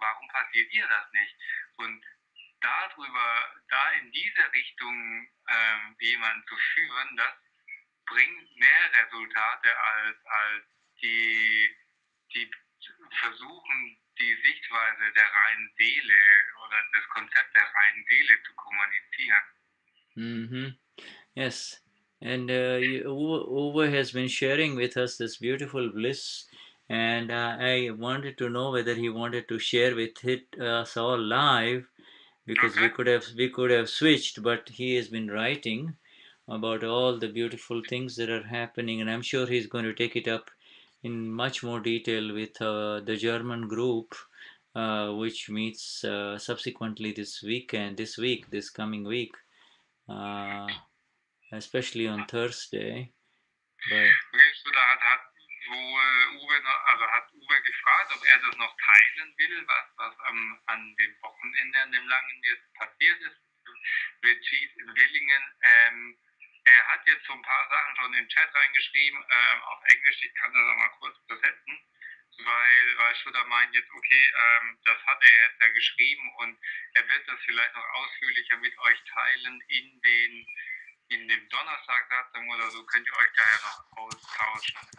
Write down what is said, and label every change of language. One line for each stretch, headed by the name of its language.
German: Warum passiert ihr das nicht? Und da in diese Richtung jemanden zu führen, das bringt mehr Resultate als die versuchen, die Sichtweise der reinen Seele oder das Konzept der reinen Seele zu kommunizieren. Mm-hmm.
English: Yes, and Uwe has been sharing with us this beautiful bliss, and I wanted to know whether he wanted to share with us all live, because Okay. we could have switched, but he has been writing about all the beautiful things that are happening, and I'm sure he's going to take it up in much more detail with the German group, which meets subsequently this coming week, especially on Thursday. But
German: Hat Uwe gefragt, ob er das noch teilen will, was an dem Wochenende, an dem langen jetzt passiert ist, Retreat in Willingen. Er hat jetzt so ein paar Sachen schon in den Chat reingeschrieben, auf Englisch, ich kann das auch mal kurz übersetzen, weil Shuddha meint jetzt, okay, das hat er jetzt ja geschrieben und er wird das vielleicht noch ausführlicher mit euch teilen in dem Donnerstag Satsang oder so, könnt ihr euch da ja noch austauschen.